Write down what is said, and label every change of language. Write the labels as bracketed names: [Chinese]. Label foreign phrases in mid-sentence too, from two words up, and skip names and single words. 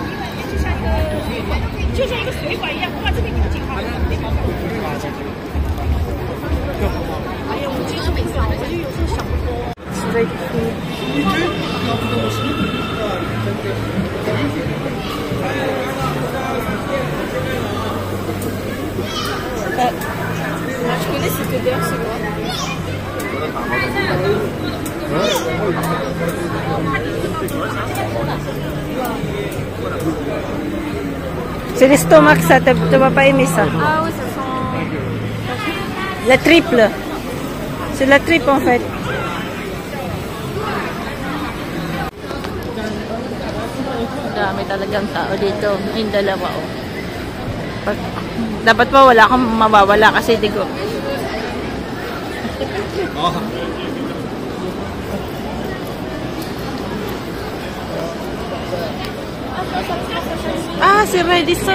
[English] Street food. [French] Je connais cette odeur, c'est quoi? C'est l'estomac, ça, tu vas pas aimer ça. Ah oui, ça sent... La triple. C'est la triple en fait. [Filipino] Dami talagang tao dito. Yung dalawa, oh. Dapat pa wala akong mawawala kasi di ko. Ah, si Redison.